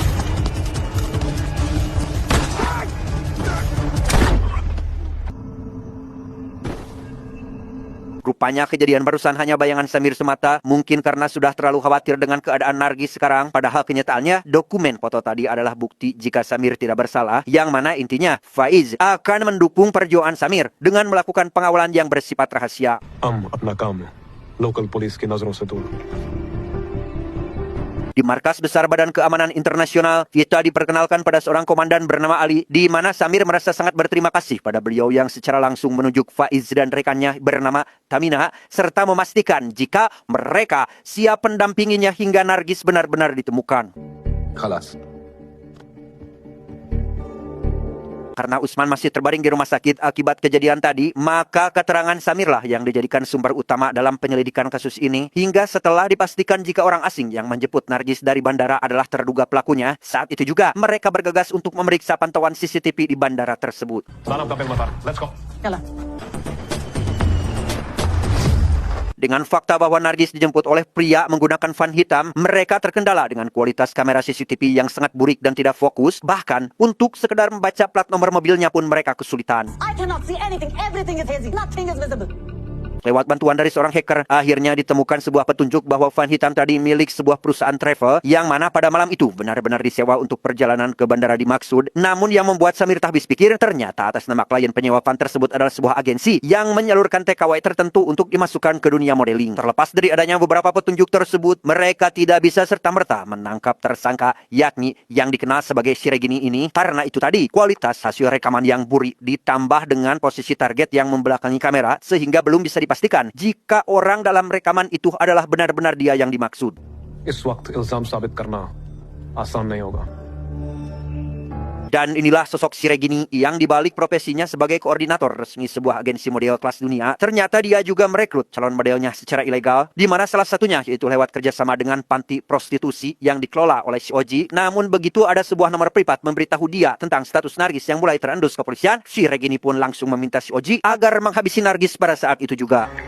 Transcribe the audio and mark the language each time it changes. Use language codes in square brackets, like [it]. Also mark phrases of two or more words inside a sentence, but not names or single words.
[id] Rupanya kejadian barusan hanya bayangan Samir semata, mungkin karena sudah terlalu khawatir dengan keadaan Nargis sekarang. Padahal kenyataannya, dokumen foto tadi adalah bukti jika Samir tidak bersalah, yang mana intinya Faiz akan mendukung perjuangan Samir dengan melakukan pengawalan yang bersifat rahasia. [hi] अपना काम है [en] local police [hi] की नजरों से दूर. [id] Di markas besar Badan Keamanan Internasional, kita diperkenalkan pada seorang komandan bernama Ali, di mana Samir merasa sangat berterima kasih pada beliau yang secara langsung menunjuk Faiz dan rekannya bernama Tamina, serta memastikan jika mereka siap mendampinginya hingga Nargis benar-benar ditemukan. [hi] खलास. [id] Karena Usman masih terbaring di rumah sakit akibat kejadian tadi, maka keterangan Samirlah yang dijadikan sumber utama dalam penyelidikan kasus ini, hingga setelah dipastikan jika orang asing yang menjemput Nargis dari bandara adalah terduga pelakunya. Saat itu juga mereka bergegas untuk memeriksa pantauan CCTV di bandara tersebut. [en] Let's go. [id] Dengan fakta bahwa Nargis dijemput oleh pria menggunakan van hitam, mereka terkendala dengan kualitas kamera CCTV yang sangat burik dan tidak fokus. Bahkan, untuk sekedar membaca plat nomor mobilnya pun mereka kesulitan. [en] I cannot see anything. Everything is hazy. Nothing is visible. [id] Lewat bantuan dari seorang hacker, akhirnya ditemukan sebuah petunjuk bahwa van hitam tadi milik sebuah perusahaan travel yang mana pada malam itu benar-benar disewa untuk perjalanan ke bandara dimaksud. Namun yang membuat Samir tak habis pikir, ternyata atas nama klien penyewa van tersebut adalah sebuah agensi yang menyalurkan TKW tertentu untuk dimasukkan ke dunia modeling. Terlepas dari adanya beberapa petunjuk tersebut, mereka tidak bisa serta-merta menangkap tersangka, yakni yang dikenal sebagai Siregini ini. Karena itu tadi, kualitas hasil rekaman yang burik ditambah dengan posisi target yang membelakangi kamera, sehingga belum bisa pastikan jika orang dalam rekaman itu adalah benar-benar dia yang dimaksud. [hi] इस वक्त इल्जाम साबित करना आसान नहीं होगा. [id] Dan inilah sosok Siregini yang dibalik profesinya sebagai koordinator resmi sebuah agensi model kelas dunia. Ternyata dia juga merekrut calon modelnya secara ilegal, di mana salah satunya yaitu lewat kerjasama dengan panti prostitusi yang dikelola oleh si Oji. Namun begitu ada sebuah nomor privat memberitahu dia tentang status Nargis yang mulai terendus kepolisian, Siregini pun langsung meminta si Oji agar menghabisi Nargis pada saat itu juga.